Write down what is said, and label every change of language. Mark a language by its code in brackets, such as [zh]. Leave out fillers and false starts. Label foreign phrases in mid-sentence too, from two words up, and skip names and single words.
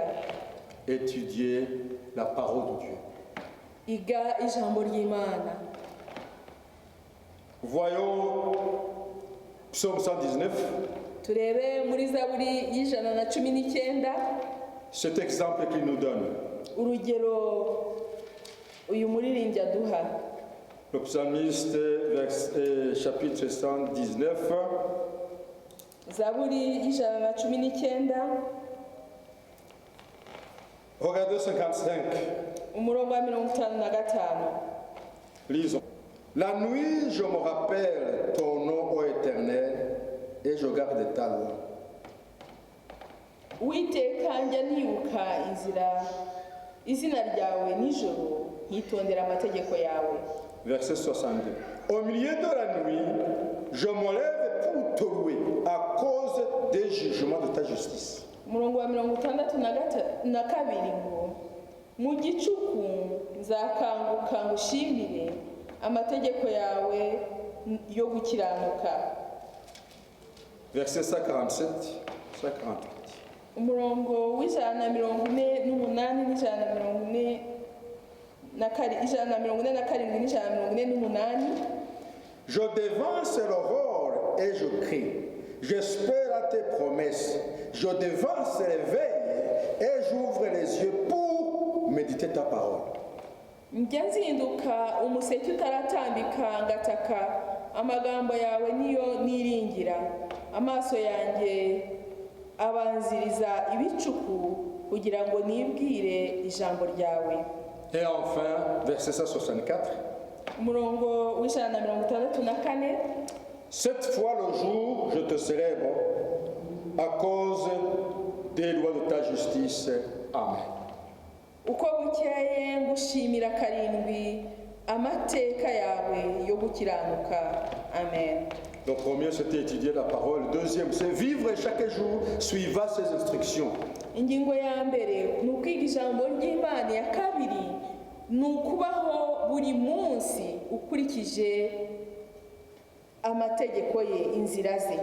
[fr] Étudier la parole de Dieu. [rw] Iga ijambo ry'Imana. [fr] Voyons Psaume 119. [rw] Turebe muri Zaburi y'119 [fr] Cet exemple qu'il nous donne. [rw] urugero uyu muririmbyi aduha. [fr] Le psalmiste, chapitre 119. [rw] Zaburi y'119 [fr] Regardez 55. [rw] umurongo wa 55. [fr] Lisons. La nuit, je me rappelle ton nom, ô Éternel, et je garde ta loi. [rw] Uwiteka njya nibuka izina ryawe nijoro nkitondera amategeko yawe. [fr] Verset 62. Au milieu de la nuit, je me lève pour te louer à cause des jugements de ta justice. [rw] Umurongo wa 62 ngo mu gicuku nzakanguka ngushimire amategeko yawe yo gukiranuka. [fr] Verset 147, 148. [rw] Umurongo w'148 n'ijana. [fr] Je devance l'aurore et je crie. J'espère à tes promesses. Je devance les veilles et j'ouvre les yeux pour méditer ta parole. [rw] Njya nzinduka umuseke utaratambika ngataka amagambo yawe niyo niringira. Amaso yanjye abanziriza ibicuku kugira ngo nibwire ijambo ryawe. [fr] Et enfin, verset 164. [rw] Umurongo w'164. [fr] Cette fois le jour, je te célèbre à cause des lois de ta justice. [rw] Amen. Uko bukeye ngushimira karindwi amateka yawe yo gukiranuka. Amen. [fr] Le premier, c'était étudier la parole. Le deuxième, c'est vivre chaque jour suivant ses instructions. [rw] ingingo ya mbere ni ukwiga ijambo ry'Imana, iya kabiri ni ukubaho buri munsi ukurikije amategeko ye, inzira ze.